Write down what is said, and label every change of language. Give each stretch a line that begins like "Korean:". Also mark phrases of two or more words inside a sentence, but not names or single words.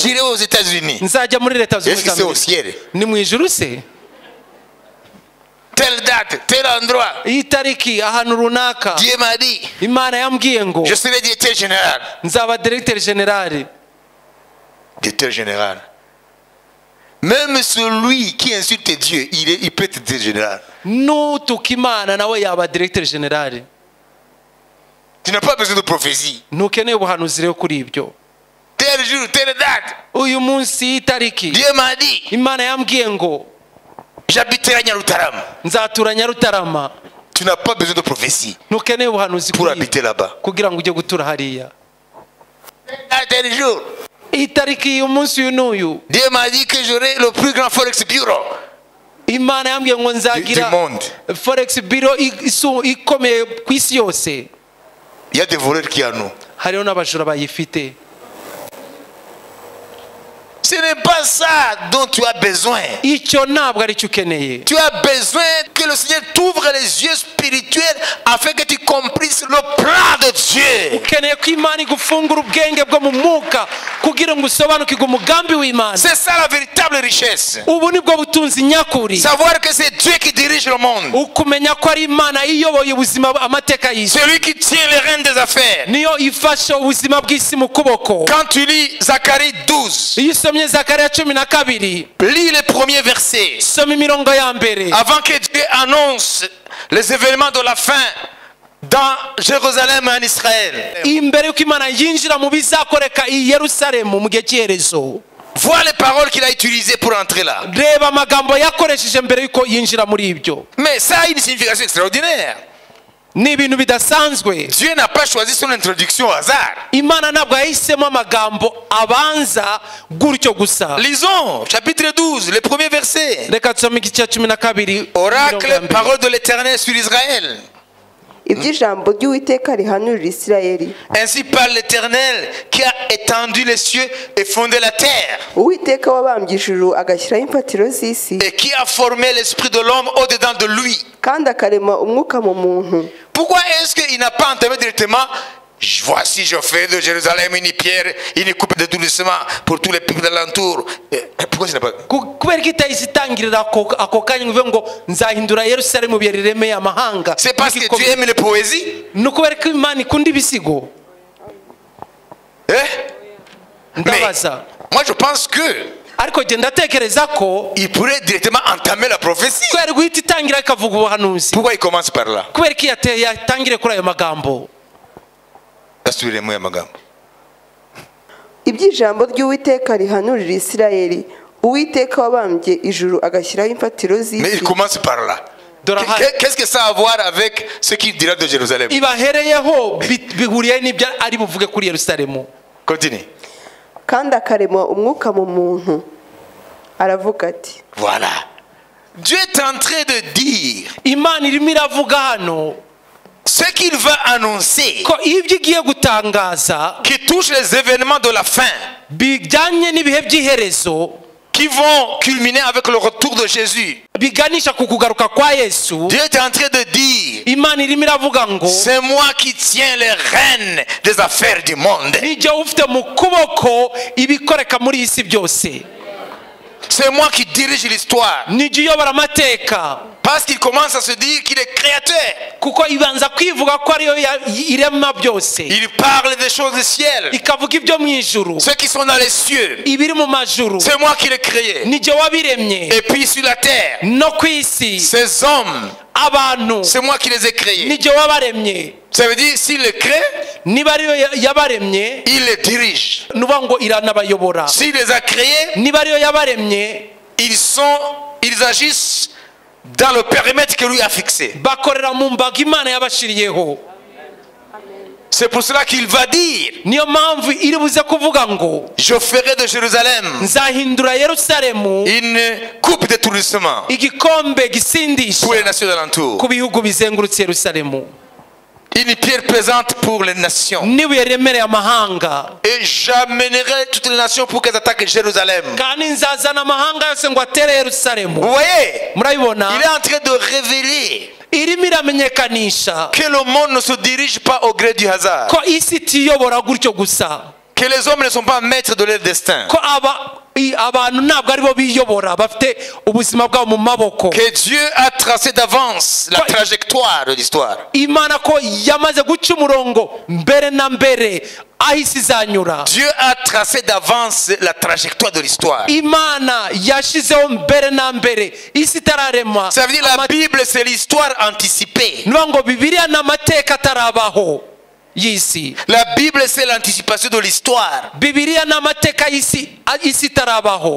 French: j'irai aux États-Unis.
Kinyarwanda: nzajya muri leta
French: Est-ce
Kinyarwanda: zunze
French: que c'est au
Kinyarwanda: ubumwe
French: ciel?
Kinyarwanda: ni mu ijuru se
French: Telle date, tel endroit.
Kinyarwanda: iyi tariki ahantu runaka
French: Dieu m'a dit,
Kinyarwanda: imana yambwiye ngo
French: je serai directeur général.
Kinyarwanda: nzaba
French: directeur general Directeur général. Même celui qui insulte Dieu, il peut être directeur général.
Kinyarwanda: nutuka imana nawe yaba
French: directeur general Tu n'as pas besoin de prophétie.
Kinyarwanda: ntukeneye ubuhanuzi rero kuri ibyo
French: Tel jour, telle date.
Kinyarwanda: uyu munsi y'itariki
French: Dieu m'a dit,
Kinyarwanda: imana yambwiye ngo
French: j'habiterai à Nyarutarama.
Kinyarwanda: nzatura Nyarutarama
French: Tu n'as pas besoin de prophétie
Kinyarwanda: ntukeneye ubuhanuzi
French: pour
Kinyarwanda: kuri
French: habiter là-bas.
Kinyarwanda: kugira ngo ujye gutura hariya
French: Tel jour,
Kinyarwanda: itariki y'umunsi uyu n'uyu
French: Dieu m'a dit que j'aurai le plus grand Forex Bureau
Kinyarwanda: imana yambwiye ngo
French: du
Kinyarwanda: nzagira
French: monde.
Kinyarwanda: forex biro ikomeye ku isi yose
French: Il y a des voleurs qui en ont.
Kinyarwanda: hariho n'abajura bayifite
French: Ce n'est pas ça dont tu as besoin.
Kinyarwanda: icyo ntabwo ari cyo ukeneye
French: Tu as besoin que le Seigneur t'ouvre les yeux spirituels afin que tu comprennes le plan de Dieu.
Kinyarwanda: ukeneye ko imana igufungura ubwenge bwo mu mwuka kugira ngo usobanukirwe umugambi w'imana
French: C'est ça la véritable richesse.
Kinyarwanda: ubu nibwo butunzi nyakuri
French: Savoir que c'est Dieu qui dirige le monde.
Kinyarwanda: ukumenya ko ari imana iyoboye ubuzima amateka y'isi
French: Celui qui tient les rênes des affaires.
Kinyarwanda: niyo ifashe ubuzima bw'isi mu kuboko
French: Quand tu lis Zacharie 12,
Kinyarwanda: iyo usomye Zakariya 12
French: lis les premiers versets.
Kinyarwanda: soma imirongo ya mbere
French: Avant que Dieu annonce les événements de la fin dans Jérusalem et en Israël.
Kinyarwanda: imbere y'uko imana yinjira mu bizakoreka i Yerusalemu mu gihe cy'iherezo
French: Vois les paroles qu'il a utilisées pour entrer là.
Kinyarwanda: reba amagambo yakoresheje mbere y'uko yinjira muri ibyo
French: Mais ça a une signification extraordinaire.
Kinyarwanda: ni ibintu bidasanzwe
French: Dieu n'a pas choisi son introduction au hasard.
Kinyarwanda: imana ntabwo yahisemo amagambo abanza gutyo gusa
French: Lisons chapitre 12, les premiers versets.
Kinyarwanda: reka tusome igice cya 12 imirongo ya
French: Oracle,
Kinyarwanda: mbere.
French: parole de l'Éternel sur Israël.
Kinyarwanda: iby'ijambo ry'uwiteka rihanurira isirayeli
French: Ainsi parle l'Éternel qui a étendu les cieux et fondé la terre
Kinyarwanda: uwiteka wabambye ijuru agashyiraho imfatiro z'isi
French: et qui a formé l'esprit de l'homme au-dedans de lui.
Kinyarwanda: kandi akarema umwuka mu muntu.
French: Pourquoi est-ce qu'il n'a pas entamé directement voici je fais de Jérusalem une pierre, une coupe de doulissement pour tous les peuples d'alentour. Pourquoi il n'a pas...
Kinyarwanda: kubera ko itahise itangirira ako kanya ngo ivuge ngo nzahindura Yerusalemu ibuye riremeye amahanga
French: C'est parce que tu aimes les poésies?
Kinyarwanda: ni ukubera ko imana ikunda ibisigo
French: Mais
Kinyarwanda: ndabaza
French: moi je pense que
Kinyarwanda: ariko genda atekereza ko
French: il pourrait directement entamer la prophétie.
Kinyarwanda: kubera guhita itangira ikavuga ubuhanuzi
French: Pourquoi il commence par là?
Kinyarwanda: kubera ko yatangire kuri ayo magambo Asubiremo aya magambo. iby'ijambo ry'uwiteka rihanurira isirayeli uwiteka wabambye ijuru agashyiraho imfatiro
French: Mais il
Kinyarwanda: z'isi.
French: commence par là. Qu'est-ce que ça a à voir avec ce qu'il dira de Jérusalem?
Kinyarwanda: ibahereyeho bihuriye n'ibyo ari buvuge kuri Yerusalemu.
French: Continue.
Kinyarwanda: kandi akarema umwuka mu muntu aravuga ati
French: Voilà. Dieu est en train de dire
Kinyarwanda: imana irimo iravuga hano
French: ce qu'il va annoncer
Kinyarwanda: ko ibyo igiye gutangaza
French: qui touche les événements de la fin
Kinyarwanda: bijyanye n'ibihe by'iherezo
French: qui vont culminer avec le retour de Jésus.
Kinyarwanda: biganisha ku kugaruka kwa Yesu.
French: Dieu est en train de dire
Kinyarwanda: imana irimo iravuga ngo
French: c'est moi qui tiens les rênes des affaires du monde.
Kinyarwanda: nijye ufite mu kuboko ibikoreka muri iyi si byose.
French: C'est moi qui dirige l'histoire.
Kinyarwanda: nijye uyobora amateka
French: Parce qu'il commence à se dire qu'il est créateur.
Kinyarwanda: kuko ibanza kwivuga ko ariyo irema byose
French: Il parle des choses du ciel.
Kinyarwanda: ikavuga ibyo mu ijuru
French: Ceux qui sont dans les cieux.
Kinyarwanda: ibiri mu majuru
French: C'est moi qui l'ai créé.
Kinyarwanda: nijye wabiremye
French: Et puis sur la terre,
Kinyarwanda: no ku isi
French: ces hommes,
Kinyarwanda: abantu
French: c'est moi qui les ai créés.
Kinyarwanda: nijye wabaremye
French: Ça veut dire, s'il les crée,
Kinyarwanda: niba ariyo yabaremye
French: il les dirige.
Kinyarwanda: nuvuga ngo iranabayobora
French: S'il les a créés,
Kinyarwanda: niba ariyo yabaremye
French: ils agissent dans le périmètre que lui a fixé.
Kinyarwanda: bakorera mu mbaga imana yabashiriyeho
French: C'est pour cela qu'il va dire,
Kinyarwanda: niyo mpamvu iri buze kuvuga ngo
French: je ferai de Jérusalem
Kinyarwanda: nzahindura yerusalemu
French: une coupe de tourisme
Kinyarwanda: igikombe gisindisha
French: pour les nations d'alentour.
Kinyarwanda: ku bihugu bizengurutse yerusalemu
French: Une pierre pesante pour les nations.
Kinyarwanda: n'ibuye remereye amahanga
French: Et j'amènerai toutes les nations pour qu'elles attaquent Jérusalem.
Kinyarwanda: kandi nzazana amahanga yose ngo atere yerusalemu
French: Vous voyez,
Kinyarwanda: murabibona
French: il est en train de révéler
Kinyarwanda: irimo iramenyekanisha
French: que le monde ne se dirige pas au gré du hasard.
Kinyarwanda: ko isi itiyobora gutyo gusa
French: Que les hommes ne sont pas maîtres de leur destin.
Kinyarwanda: ko abantu ntabwo aribo biyobora bafite ubuzima bwabo mu maboko
French: Que Dieu a tracé d'avance la trajectoire de l'histoire.
Kinyarwanda: imana ko yamaze guca umurongo mbere na mbere aho isi izanyura
French: Dieu a tracé d'avance la trajectoire de l'histoire.
Kinyarwanda: imana yashyizeho mbere na mbere isi itararemwa
French: Ça veut dire la Bible, c'est l'histoire anticipée.
Kinyarwanda: niyo ngo bibiliya ni amateka atarabaho y'isi
French: La Bible, c'est l'anticipation de l'histoire
Kinyarwanda: bibiliya ni amateka y'isi itarabaho